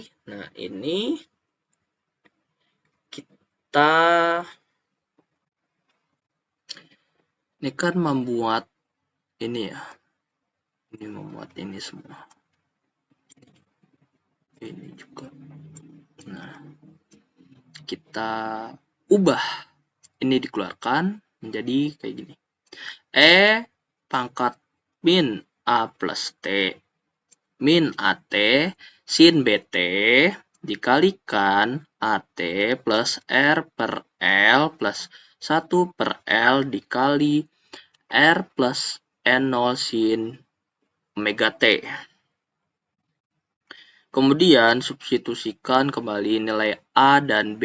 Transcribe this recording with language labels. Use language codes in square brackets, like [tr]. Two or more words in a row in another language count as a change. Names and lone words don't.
[id] Nah, ini kan membuat ini ya. Ini membuat ini semua. Ini juga. Nah, kita ubah. Ini dikeluarkan menjadi kayak gini. E pangkat min A plus T min AT sin BT dikalikan AT plus R per L plus 1 per L dikali R plus N0 sin omega T. Kemudian substitusikan kembali nilai A dan B.